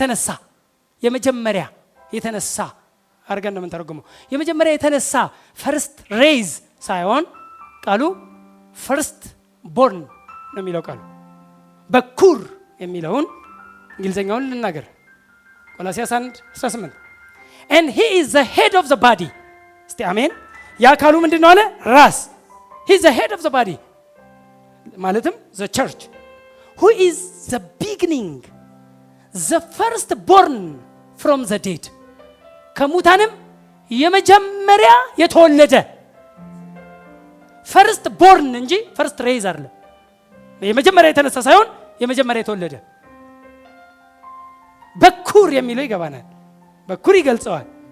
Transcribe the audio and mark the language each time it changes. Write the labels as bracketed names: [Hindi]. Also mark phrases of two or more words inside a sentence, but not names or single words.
[Amharic] የተነሳ አርገን ነው የምንተረጉመው። የመጀመሪያ የተነሳ [English] first raise [Amharic] ሳይሆን ቃሉ [English] first born [Amharic] ነው የሚለው ቃሉ። በኩር የሚለውን እንግሊዘኛውን ልናገር። ቆላስይስ 1:18 [English] and he is the head of the body። [Amharic] እስቲ አሜን። የአካሉ ምንድነው አለ? [English] ራስ። he is the head of the body ማለትም the church who is the beginning the first born from the dead [Amharic] ከሙታንም የመጀመሪያ የተወለደ [English] first born [Amharic] እንጂ [English] first raise [Amharic] አይደለም። የመጀመሪያ የተነሳ ሳይሆን የመጀመሪያ የተወለደ በኩር የሚለው ይገባናል። በኩር ይገልጸዋል።